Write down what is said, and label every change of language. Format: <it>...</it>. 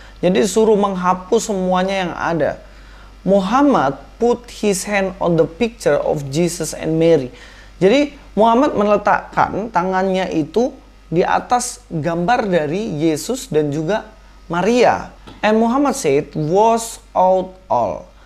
<id>Jadi suruh menghapus semuanya yang ada.</id> <en>Muhammad put his hand on the picture of Jesus and Mary.</en> <id>Jadi Muhammad meletakkan tangannya itu di atas gambar dari Yesus dan juga Maria.</id> <en>And Muhammad said, wash out all.</en>